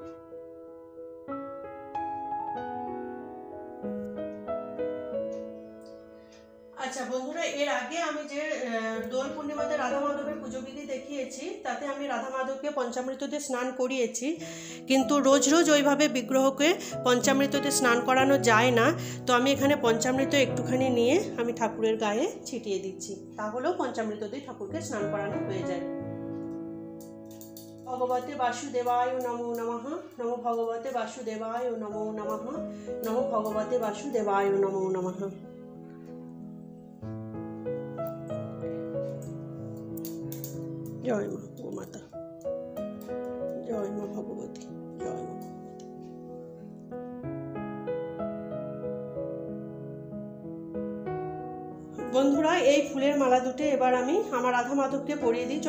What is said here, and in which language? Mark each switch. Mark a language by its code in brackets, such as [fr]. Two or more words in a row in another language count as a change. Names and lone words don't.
[bn] আচ্ছা বন্ধুরা, এর আগে আমি যে দোল পূর্ণিমাতে রাধা মাধবের পুজো বিধি দেখিয়েছি, তাতে আমি রাধা মাধবকে পঞ্চামৃত দিয়ে স্নান করিয়েছি। কিন্তু রোজ রোজ ওইভাবে বিগ্রহকে পঞ্চামৃত দিয়ে স্নান করানো যায় না, তো আমি এখানে পঞ্চামৃত একটুখানি নিয়ে আমি ঠাকুরের গায়ে ছিটিয়ে দিচ্ছি, তাহলেও পঞ্চামৃত দিয়ে ঠাকুরকে স্নান করানো হয়ে যায়। [sa] ভগবতে বাসুদেবায় নমো নমঃ। নমো ভগবতে বাসুদেবায় নমো নমঃ। নমো ভগবতে বাসুদেবায় নমো নমঃ। [bn] জয় মা গোমাতা, জয় মা ভগবতী, জয় মা ভগবতী। বন্ধুরা, এই ফুলের মালা দুটো এবার আমি আমার রাধা মাধবকে পরিয়ে দিই।